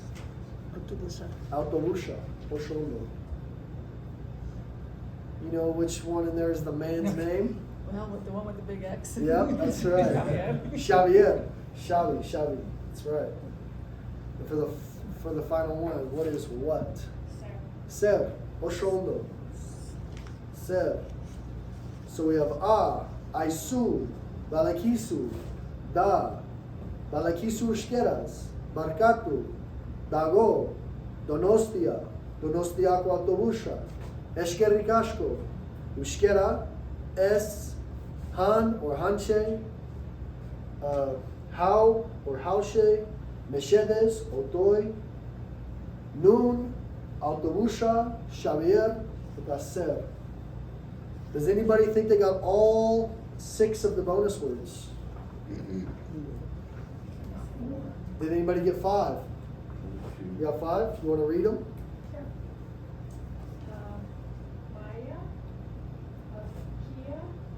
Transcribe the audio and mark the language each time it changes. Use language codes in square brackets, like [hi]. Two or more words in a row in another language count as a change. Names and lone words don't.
[eu] Autobusha. Oshono. [en] You know which one in there is the man's name? Well, with the one with the big X. Yep, that's right. Xavier. Xavi. That's right. And for the final one, what is what? [eu] Ser. Oshono. Ser. So we have aisu, balakisu, da, balakisu euskaraz, barkatu, dago, donostia, donostiako autobusa, eskerrik asko, euskara, es, han or hanche, how or haushe, meshedes, otoy, nun, autobusa, Xavier, ser. [en] Does anybody think they got all 6 of the bonus words? Did anybody get 5? You got 5? You want to read them? Sure. [eu] Maya, Kia,